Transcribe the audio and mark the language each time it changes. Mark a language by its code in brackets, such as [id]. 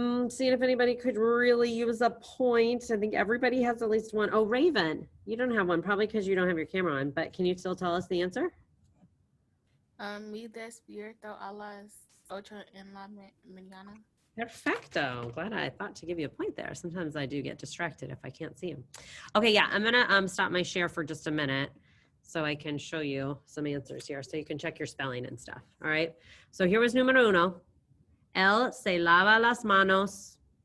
[en] Seeing if anybody could really use a point. I think everybody has at least one. Oh, Raven, you don't have one, probably because you don't have your camera on, but can you still tell us the answer? [es] Me despierto a las 8 en la mañana. Perfecto. [en] Glad I thought to give you a point there. Sometimes I do get distracted if I can't see him. Okay, yeah, I'm gonna stop my share for just a minute so I can show you some answers here so you can check your spelling and stuff. All right. So here was número 1. [es] Él se lava las manos.